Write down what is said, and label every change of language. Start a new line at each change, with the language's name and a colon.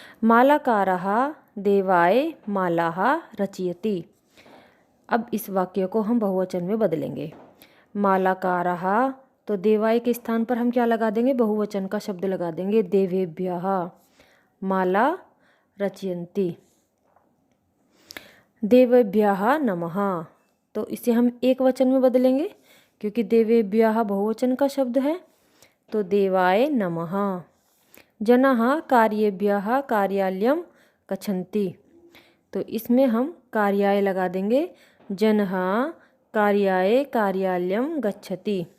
Sanskrit: मालाकारः देवाय मालाः रचयति।
Hindi: अब इस वाक्य को हम बहुवचन में बदलेंगे। मालाकारः, तो देवाय के स्थान पर हम क्या लगा देंगे? बहुवचन का शब्द लगा देंगे,
Sanskrit: देवेभ्यः माला रचयन्ति। देवेभ्यः नमः,
Hindi: तो इसे हम एक वचन में बदलेंगे क्योंकि देवेभ्यः बहुवचन का शब्द है, तो
Sanskrit: देवाय नमः। जनाः कार्येभ्यः कार्यालयं गच्छन्ति,
Hindi: तो इसमें हम कार्याय लगा देंगे,
Sanskrit: जनः कार्याय कार्यालयं गच्छति।